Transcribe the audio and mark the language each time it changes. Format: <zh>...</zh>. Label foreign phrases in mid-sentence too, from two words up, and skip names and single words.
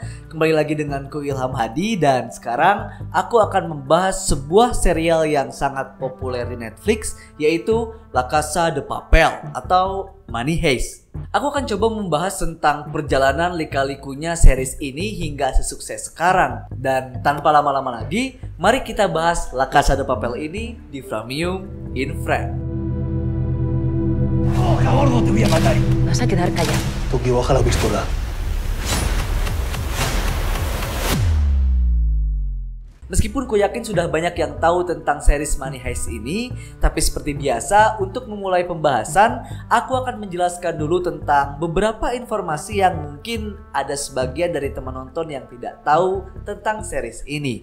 <id>Kembali lagi denganku Ilham Hadi. Dan sekarang aku akan membahas sebuah serial yang sangat populer di Netflix, yaitu La Casa de Papel atau Money Heist. Aku akan coba membahas tentang perjalanan lika-likunya series ini hingga sesukses sekarang. Dan tanpa lama-lama lagi, mari kita bahas La Casa de Papel ini di Framium in Frame.</id> <es>Ahora, gordo, te voy a matar. Vas a quedar callado. Toki, baja la pistola.</es> <id>Meskipun ku yakin sudah banyak yang tahu tentang series Money Heist ini, tapi seperti biasa, untuk memulai pembahasan, aku akan menjelaskan dulu tentang beberapa informasi yang mungkin ada sebagian dari teman nonton yang tidak tahu tentang series ini.</id>